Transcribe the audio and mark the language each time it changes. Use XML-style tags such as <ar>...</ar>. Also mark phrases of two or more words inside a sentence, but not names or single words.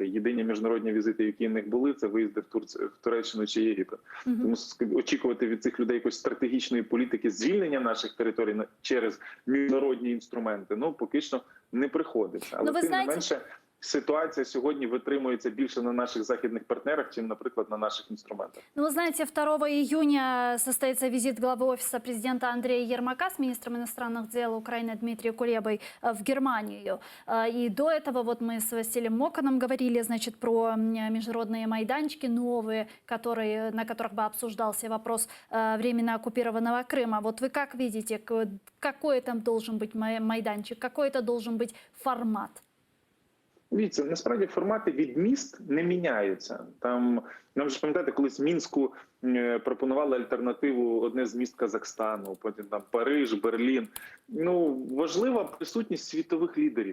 <uk>Єдині міжнародні візити, які в них були, це виїзди в Туреччину чи Єгипет. Тому очікувати від цих людей якоїсь стратегічної політики звільнення наших територій через міжнародні інструменти, поки що не приходиться. Але тим не менше, ситуація сьогодні витримується більше на наших західних партнерах, чим, наприклад, на наших инструментах.</uk> <ru>Вы знаете, 2 июня состоится визит главы Офиса президента Андрея Ермака с министром иностранных дел Украины Дмитрием Кулебой в Германию. И до этого вот мы с Василием Моканом говорили, значит, про международные майданчики новые, на которых бы обсуждался вопрос временно оккупированного Крыма. Вот вы как видите, какой там должен быть майданчик, какой это должен быть формат?</ru> <uk>Дивіться, насправді формати від міст не міняються. Нам ж пам'ятаєте, колись в Мінську пропонували альтернативу одне з міст Казахстану, потім там Париж, Берлін. Важлива присутність світових лідерів.</uk>